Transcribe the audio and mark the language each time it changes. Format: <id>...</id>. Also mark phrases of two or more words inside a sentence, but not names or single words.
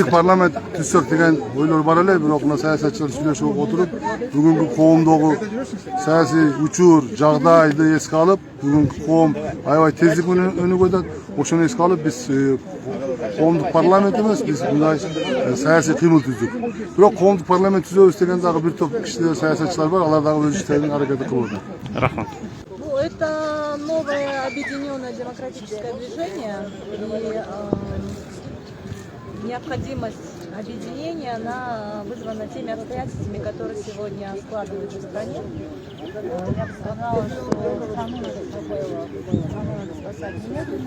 <ky>Элдик парламент түзсөк деген ойлор бар эле, бирок мына саясатчылар сүйлөшүп отуруп, бүгүнкү коомдогу саясий учур, жагдайды эске алып, бүгүнкү коом аябай тездик менен өнүгүп атат. Ошону эске алып биз коомдук парламент эмес, биз мындай саясий кыймыл түздүк. Бирок коомдук парламент түзөбүз деген дагы бир топ кишилер, саясатчылар бар, алар дагы өз иштерин аракети кылып атат. Рахмат.</ky> <ru>Ну, это новое объединенное демократическое движение, и необходимость объединения, она вызвана теми обстоятельствами, которые сегодня складываются в стране. Я бы сказала, что страну надо спасать немедленно.</ru>